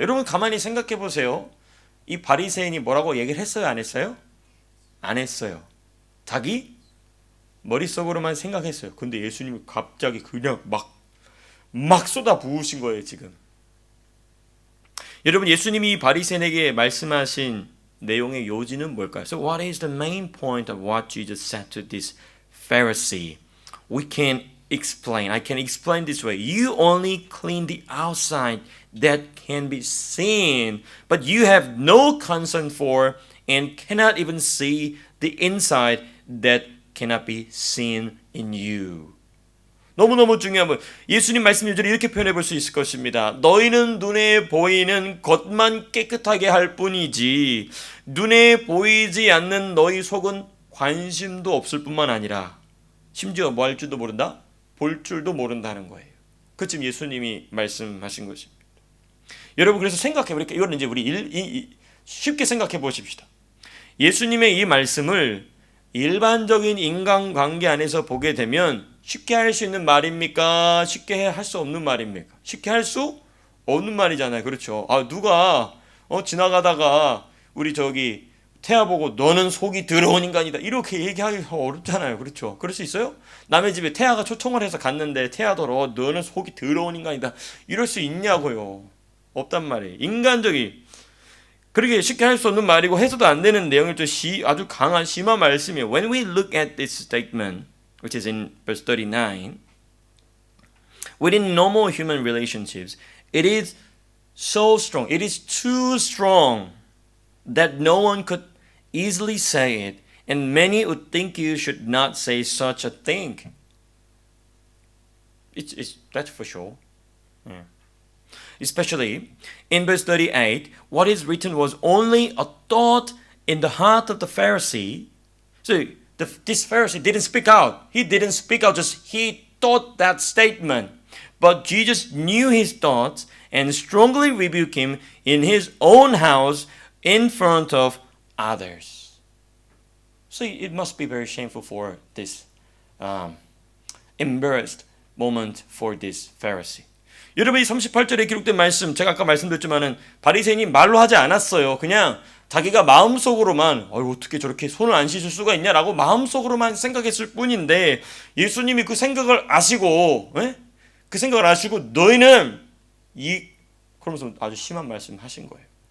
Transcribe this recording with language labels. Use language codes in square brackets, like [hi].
[ko] 여러분 가만히 생각해 보세요. 이 바리새인이 뭐라고 얘기를 했어요? 안 했어요? 안 했어요. 자기 머릿속으로만 생각했어요. 근데 예수님이 갑자기 그냥 막 쏟아 부으신 거예요, 지금. 여러분 예수님이 이 바리새인에게 말씀하신 내용의 요지는 뭘까요? [en] So what is the main point of what Jesus said to this Pharisee? I can explain this way. You only clean the outside that can be seen, but you have no concern for and cannot even see the inside that cannot be seen in you. [ko] 너무너무 중요한 분. 예수님 말씀 요절에 이렇게 표현해 볼 수 있을 것입니다. 너희는 눈에 보이는 것만 깨끗하게 할 뿐이지 눈에 보이지 않는 너희 속은 관심도 없을 뿐만 아니라 심지어 뭐 할 줄도 모른다? 볼 줄도 모른다는 거예요. 그 지금 예수님이 말씀하신 것입니다. 여러분 그래서 생각해 보니까 이거는 이제 우리 쉽게 생각해 보십시다. 예수님의 이 말씀을 일반적인 인간관계 안에서 보게 되면 쉽게 할 수 있는 말입니까? 쉽게 할 수 없는 말입니까? 쉽게 할 수 없는 말이잖아요. 그렇죠? 누가 지나가다가 우리 태아 보고 너는 속이 더러운 인간이다 이렇게 얘기하기 어렵잖아요. 그렇죠? 그럴 수 있어요? 남의 집에 태아가 초청을 해서 갔는데 태아더러 너는 속이 더러운 인간이다 이럴 수 있냐고요. 없단 말이에요. 인간적인 그렇게 쉽게 할 수 없는 말이고 해서도 안 되는 내용을 또 아주 강한 심한 말씀이에요. [en] When we look at this statement, which is in verse 39, within normal human relationships, it is so strong, it is too strong that no one could easily say it, and many would think you should not say such a thing. That's for sure. Yeah. Especially in verse 38, what is written was only a thought in the heart of the Pharisee. So this Pharisee didn't speak out. He didn't speak out, just he thought that statement. But Jesus knew his thoughts and strongly rebuked him in his own house in front of others. So it must be very shameful for this embarrassed moment for this Pharisee. [ko] 여러분 이 38절에 기록된 말씀 제가 아까 말씀드렸지만은 바리새인이 말로 하지 않았어요. 그냥 자기가 마음속으로만 어떻게 저렇게 손을 안 씻을 수가 있냐라고 마음속으로만 생각했을 뿐인데 예수님이 그 생각을 아시고 그 생각을 아시고 너희는 그러면서 아주 심한 말씀 하신 거예요.